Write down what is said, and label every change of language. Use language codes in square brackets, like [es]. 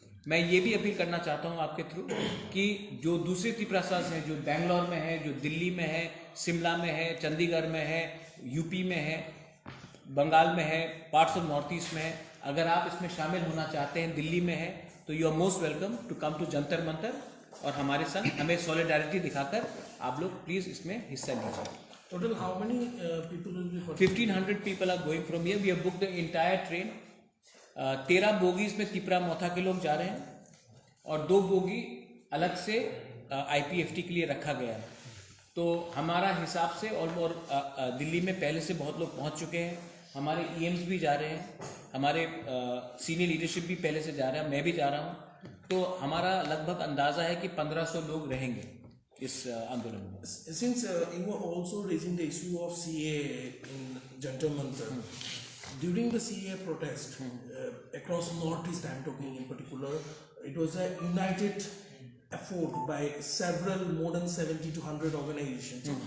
[hi] मैं ये भी अपील करना चाहता हूँ आपके थ्रू कि जो दूसरे त्रिपुरासाज हैं, जो बेंगलोर में है, जो दिल्ली में है, शिमला में है, चंडीगढ़ में है, यूपी में है, बंगाल में है, पार्ट्स ऑफ नॉर्थ ईस्ट में है, अगर आप इसमें शामिल होना चाहते हैं, दिल्ली में है, तो [en] you are most welcome to come to Jantar Mantar [hi] और हमारे साथ हमें सॉलिडारिटी दिखाकर आप लोग प्लीज़ इसमें हिस्सा लीजिए। [en] Total how many people will be? 1500 people are going from here. We have booked the entire train. [hi] 13 bogies में त्रिपुरा मोथा के लोग जा रहे हैं और 2 बोगी अलग से IPFT के लिए रखा गया है। तो हमारा हिसाब से और दिल्ली में पहले से बहुत लोग पहुंच चुके हैं। हमारे EMs भी जा रहे हैं, हमारे सीनियर लीडरशिप भी पहले से जा रहा है, मैं भी जा रहा हूँ। तो हमारा लगभग अंदाज़ा है कि 1500 लोग रहेंगे इस आंदोलन में। [en] Since you were also raising the issue of CA in Jantar Mantar, during the CA protest across Northeast I'm talking in particular, it was a united effort by several more than 70 to 100 organizations.